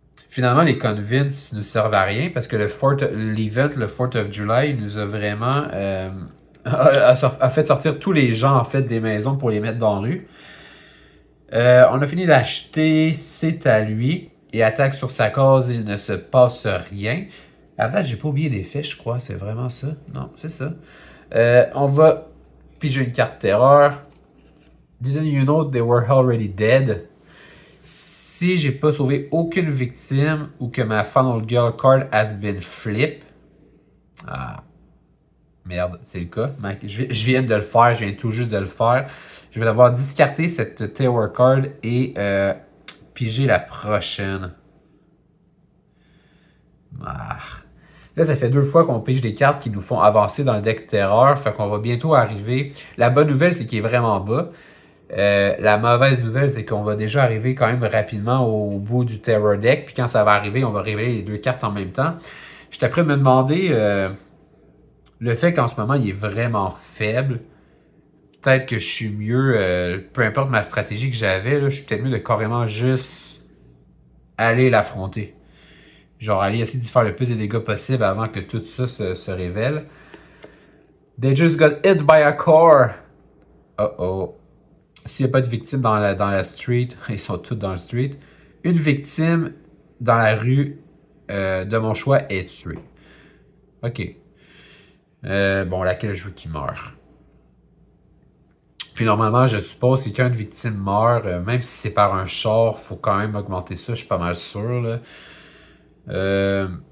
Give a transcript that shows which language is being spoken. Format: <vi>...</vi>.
<fr>Finalement, les convince ne servent à rien parce que l'event, le 4th of July, nous a vraiment a fait sortir tous les gens en fait des maisons pour les mettre dans la rue. On a fini d'acheter, c'est à lui. Et attaque sur sa case, il ne se passe rien. À date, j'ai pas oublié des fiches, je crois. C'est vraiment ça. Non, c'est ça. On va piger une carte terreur.</fr> <en>Didn't you know they were already dead?</en> <fr>Si j'ai pas sauvé aucune victime ou que ma Final Girl</fr> <en>card has been flip.</en> <fr>Ah, merde, c'est le cas. Je viens de le faire, je viens tout juste de le faire. Je vais devoir discarter cette Terror card et piger la prochaine. Ah. Là, ça fait 2 fois qu'on pige des cartes qui nous font avancer dans le deck terreur. Fait qu'on va bientôt arriver. La bonne nouvelle, c'est qu'il est vraiment bas. La mauvaise nouvelle, c'est qu'on va déjà arriver quand même rapidement au bout du terror deck. Puis quand ça va arriver, on va révéler les 2 cartes en même temps. J'étais prêt à me demander le fait qu'en ce moment, il est vraiment faible. Peut-être que je suis mieux, peu importe ma stratégie que j'avais, je suis peut-être mieux de carrément juste aller l'affronter. Genre aller essayer d'y faire le plus de dégâts possible avant que tout ça se révèle.</fr> <en>They just got hit by a car. Oh.</en> <fr>S'il n'y a pas de victime dans la street, ils sont tous dans la street. Une victime dans la rue de mon choix est tuée. Ok. Bon, laquelle je veux qu'il meure. Puis normalement, je suppose que quand une victime meurt, même si c'est par un char, faut quand même augmenter ça, je suis pas mal sûr. Là.</fr>